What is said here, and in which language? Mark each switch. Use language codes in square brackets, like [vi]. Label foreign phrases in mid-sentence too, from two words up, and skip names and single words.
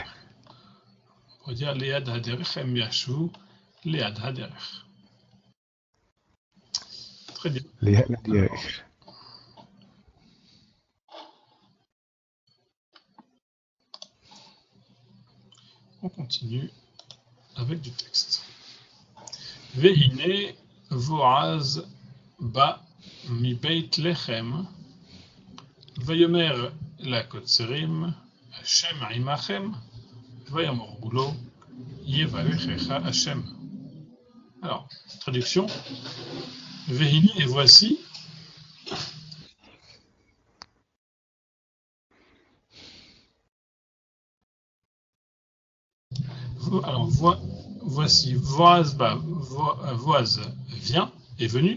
[fr] On pourrait dire [he] ליד הדרך, הם ישבו, ליד הדרך. [fr] très bien. [he] להדייך. [fr] On continue avec du texte. [he] והנה בועז בא מבית לחם ויאמר לקוצרים השם עמכם ויאמר לו יברכך השם. [fr] Alors, traduction. Vehine et voici. Alors, voici, Boaz vient, est venu.